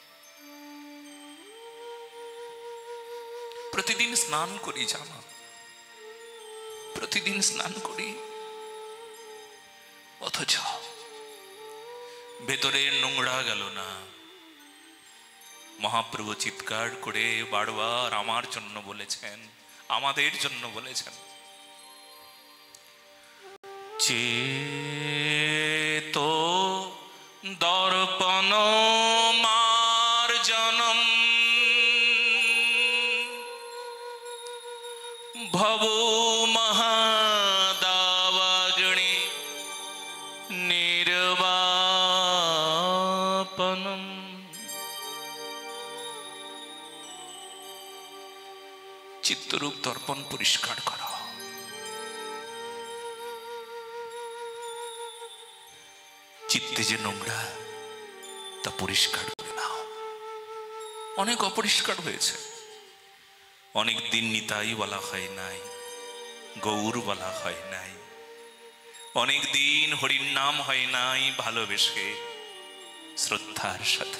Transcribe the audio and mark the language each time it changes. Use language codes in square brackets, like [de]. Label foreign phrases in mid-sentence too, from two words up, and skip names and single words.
[bn] প্রতিদিন স্নান করি জানো, প্রতিদিন স্নান করি, অথচ ভেতরের নোংরা গেল না। মহাপ্রভু চিৎকার করে বারবার আমার জন্য বলেছেন, আমাদের জন্য বলেছেন, [sa] चेतो दर्पण मार्जनम भवो महादावाग्नि निर्वापनम। [bn] চিত্তরূপ দর্পণ পরিষ্কার করো। চিত্তে যে নোংরা তা পরিষ্কার করে নাও। অনেক অপরিষ্কার হয়েছে, অনেক দিন নিতাই বলা হয় নাই, গৌর বলা হয় নাই, অনেক দিন হরির নাম হয় নাই ভালোবেসে শ্রদ্ধার সাথে।